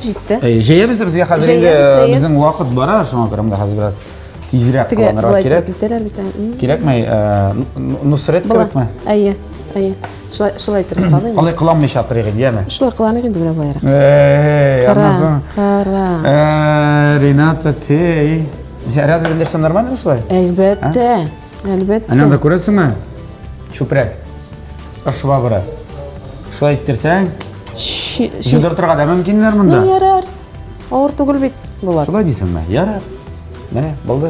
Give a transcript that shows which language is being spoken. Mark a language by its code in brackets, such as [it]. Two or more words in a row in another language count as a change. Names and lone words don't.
[tt] Җәябез дә безгә хәзер инде безнең вакыт бара, шуңа күрә монда хәзер бераз Тизрәк Теге кыланырга булай кирәк. китәләр бит. Кирәкме? Нусрет кирәкме? Әйе. Шулай итеп салыйм. Алай кыланмыйча торыйк иде, яме? Шулай кыланык инде менә булайрак. Аннан Кара. Рената, ты... Сен разве белерсең нормально шулай? Әлбәттә. Әлбәттә. Аннан да күрәсеңме? Чүпрәк. Швабра. Шулай иттерсәң, җыдыр торырга да мөмкиннәр монда. Ярар. Авыр түгел бит булат. Шулай дисеңме? Ярар. Менә булды.